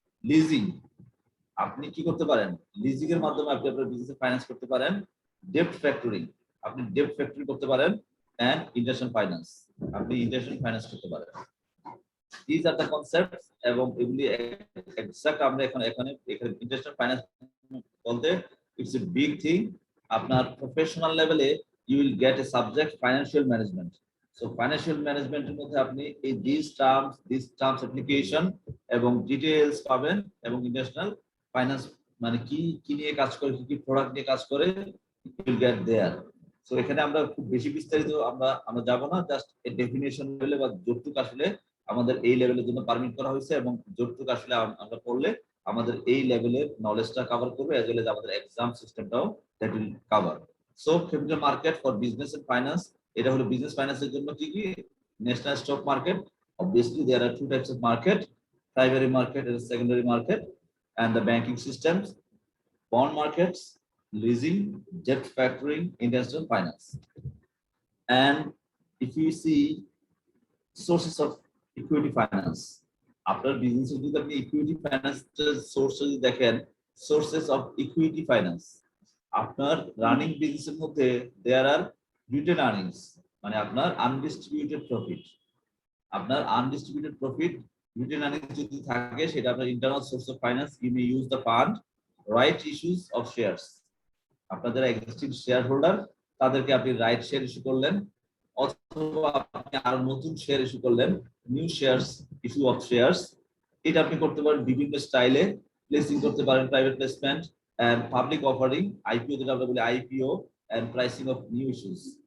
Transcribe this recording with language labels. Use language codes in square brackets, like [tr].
[bn] Leasing, আপনি কি করতে পারেন, লিজিং এর মাধ্যমে আপনি আপনার বিজনেস ফাইন্যান্স করতে পারেন। ডেপ্ট ফ্যাক্টরিং, আপনি ডেপ্ট ফ্যাক্টরি করতে পারেন। এন্ড ইন্টারন্যাশনাল ফাইন্যান্স, আপনি ইন্টারন্যাশনাল ফাইন্যান্স করতে পারেন। These are the concepts এবং এগুলি এক্সাক্ট আমরা এখানে ইন্টারন্যাশনাল ফাইন্যান্স বলতে [en] it's a big thing. আপনার professional লেভেলে you will get a subject financial management. [bn] So financial management এর মধ্যে আপনি এই these terms application এবং ডিটেইলস পাবেন এবং ইন্টারন্যাশনাল ফাইন্যান্স মানে কি নিয়ে কাজ করে, কি প্রোডাক্ট নিয়ে কাজ করে, you will get there. So এখানে আমরা খুব বেশি বিস্তারিত আমরা যাব না, জাস্ট এই ডেফিনিশন লেভেলে বা যতটুক আসলে আমাদের এই লেভেলের জন্য পারমিট করা হয়েছে এবং যতটুক আসলে আমরা পড়লে আমাদের এই লেভেলের নলেজটা কভার করবে, এজ ওয়েল এজ আমাদের exam সিস্টেমটাও that will cover. So capital market for business and finance, এটা হলো বিজনেস ফাইন্যান্সের জন্য কি national stock market. [en] Obviously there are two types of market, primary market and secondary market, and the banking systems, bond markets, leasing, debt factoring, industrial finance. And if you see sources of equity finance, after business যদি আপনি equity finance sources দেখেন, sources of equity finance আপনার running বিজনেসের মধ্যে there are retained earnings, মানে আপনার undistributed profit, আপনার undistributed profit retained earnings যদি থাকে সেটা আপনার internal source of finance. [bn] You may use the fund, right issues of shares, আপনাদের এক্সিস্টিং শেয়ার হোল্ডার তাদেরকে আপনি রাইট শেয়ার ইস্যু করলেন, অথবা আপনি আরো নতুন শেয়ার ইস্যু করলেন, new shares issue of shares. এটা আপনি করতে পারেন বিভিন্ন স্টাইলে, প্লেসিং করতে পারেন, private placement and public offering, IPO যেটা আমরা বলি IPO, and pricing of new issues.